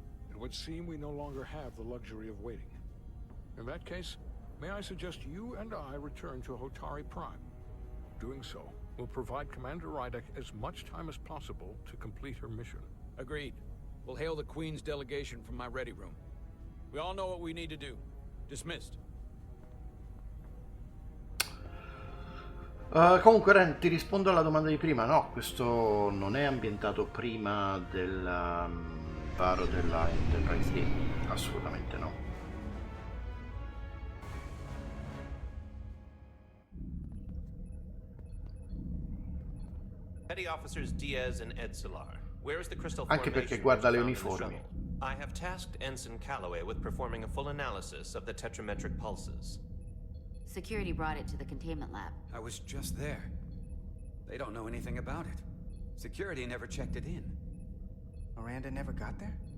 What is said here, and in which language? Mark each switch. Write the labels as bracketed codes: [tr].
[en] It would seem we no longer have the luxury of waiting. In that case, may I suggest you and I return to Hotari Prime? Doing so will provide Commander Rydek as much time as possible to complete her mission. Agreed. We'll hail the Queen's delegation from my ready room. We all know what we need to do. Dismissed. [it] Comunque Ren, ti rispondo alla domanda di prima. No, questo non è ambientato prima del varo della Enterprise D. Assolutamente no. [en] Petty Officers Diaz and Edsolar. Where is the crystal [it] Anche perché guarda le uniformi. [en] I have tasked Ensign Calloway with performing a full analysis of the tetrametric pulses. Security brought it to the containment lab. I was just there. They don't know anything about it. Security never checked it in. Miranda never got there?